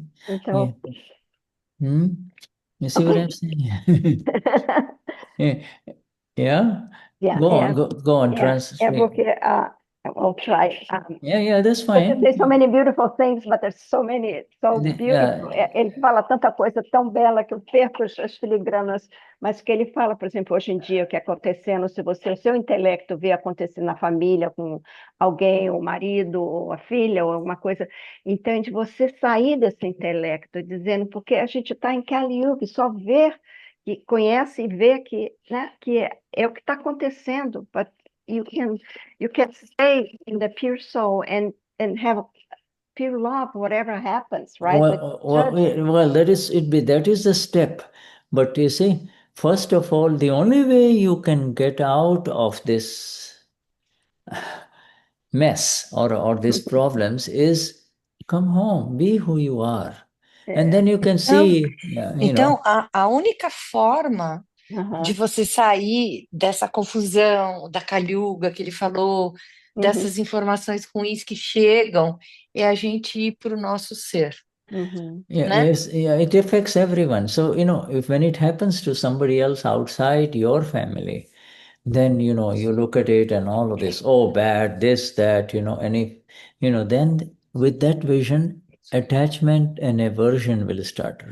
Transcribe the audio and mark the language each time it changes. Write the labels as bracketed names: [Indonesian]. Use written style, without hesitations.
[Portuguese] Então, [English] Hmm? You see what I'm saying? Yeah. Yeah? yeah, Go on, yeah, translate. [Portuguese] porque, [English] I'll try. Yeah, that's Because fine. there's so many beautiful things, but there's so many, so beautiful. [Portuguese] Ele fala tanta coisa tão bela que eu perco as filigranas, mas que ele fala, por exemplo, hoje em dia, o que é acontecendo, se você, o seu intelecto vê acontecer na família com alguém, o marido, ou a filha, ou alguma coisa, então de você sair desse intelecto, dizendo, porque a gente está em Kali Yuga, só ver, que conhece e vê que, né, que é o que está acontecendo, [English] but you can stay in the pure soul and have pure love, whatever happens, right? Well, that is the step. But you see, first of all, the only way you can get out of this mess or these problems is come home, be who you are. And then you can see, [Portuguese] Então, a única forma de você sair dessa confusão, da calhuga que ele falou, dessas informações ruins que chegam, é a gente ir para o nosso ser. Né? [English] Yes, yeah, it affects everyone. So, if when it happens to somebody else outside your family, then, you look at it and all of this, oh, bad, this, that, and if, then with that vision, attachment and aversion will start.